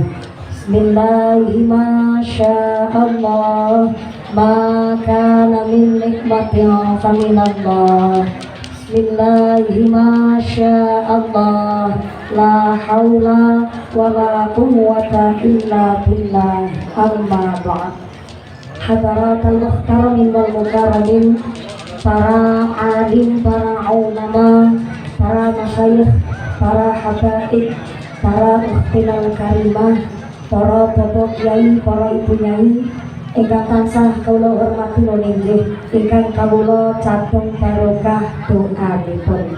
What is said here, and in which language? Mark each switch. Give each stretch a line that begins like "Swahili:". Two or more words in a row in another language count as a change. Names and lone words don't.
Arabic: بسم الله ما شاء الله، ما كان من نعمة فمن الله. بسم الله ما شاء الله، لا حول ولا قوة إلا بالله. أما بعد. حضرات المحترمين والمكرمين,
Javanese: para alim, para ulama, para masyayikh, para habaib, para
Arabic: أختنا الكريمة,
Javanese: para bapak kiai, para ibu nyai ingkang tansah kawula hormati nggih, ingkang kawula catung barokah doanipun.